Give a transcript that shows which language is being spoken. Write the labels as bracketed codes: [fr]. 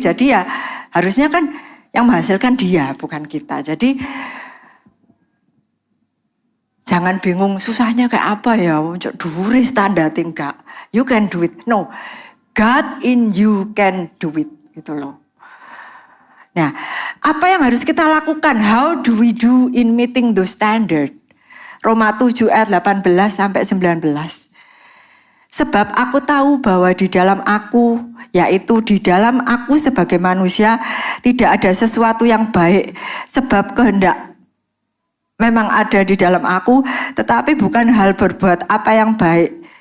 [id] Jadi ya harusnya kan yang menghasilkan dia, bukan kita. Jadi jangan bingung susahnya kayak apa ya. [jv] Dhuwure standar enggak. [en] You can do it. No. God in you can do it. [id] Gitu loh. Nah, apa yang harus kita lakukan? [en] How do we do in meeting those standard? [id] Roma 7 ayat 18 sampai 19. Sebab aku tahu bahwa di dalam aku, yaitu di dalam aku sebagai manusia, tidak ada sesuatu yang baik. Sebab kehendak memang ada di dalam aku, tetapi bukan hal berbuat apa yang baik.